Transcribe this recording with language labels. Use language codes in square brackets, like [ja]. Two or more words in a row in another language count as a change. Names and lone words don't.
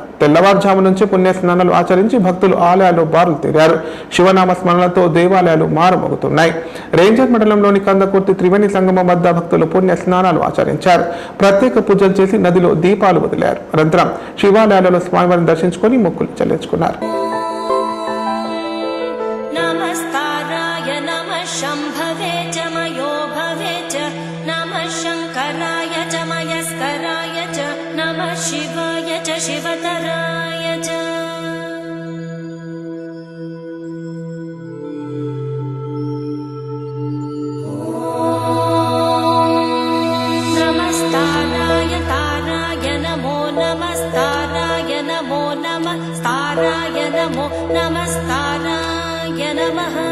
[te] తెల్లవారుజాము నుంచి పుణ్య స్నానాలు ఆచరించి భక్తులు ఆలయాల్లో బారులు తీరారు. శివనామ స్మరణలతో దేవాలయాలు మారుమోగుతున్నాయి. రేంజర్ మండలంలోని కందకుర్తి త్రివేణి సంగమం వద్ద భక్తులు పుణ్య స్నానాలు ఆచరించారు. ప్రత్యేక పూజలు చేసి నదిలో దీపాలు వదిలారు. అనంతరం శివాలయాలలో స్వామివారిని దర్శించుకొని మొక్కులు చెల్లించుకున్నారు. [sa] शम्भवे च मयो भवे च नमः शङ्कराय च मयस्कराय च नमः शिवाय च शिवतराय च नमस्ताराय ताराय नमो नमस्ताराय नमो नमः ताराय नमो नमस्ताराय नमः